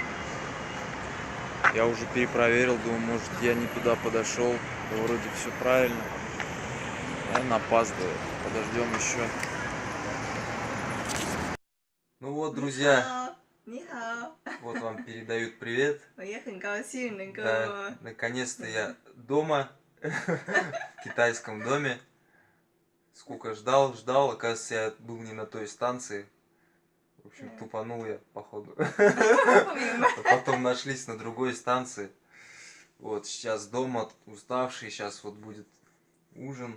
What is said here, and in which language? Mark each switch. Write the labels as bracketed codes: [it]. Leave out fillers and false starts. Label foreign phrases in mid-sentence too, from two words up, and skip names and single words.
[ru] Я уже перепроверил, думаю, может, я не туда подошел. Вроде все правильно. Наверное, опаздывает. Подождем еще. Ну вот, друзья, [zh] 你好， [ru] вот вам передают привет. [zh] 我也很高兴能够 [ru] Да, наконец-то я дома, в китайском доме. Сколько ждал, оказывается, я был не на той станции. В общем, тупанул я, походу. Потом нашлись на другой станции. Вот, сейчас дома, уставший, сейчас вот будет ужин.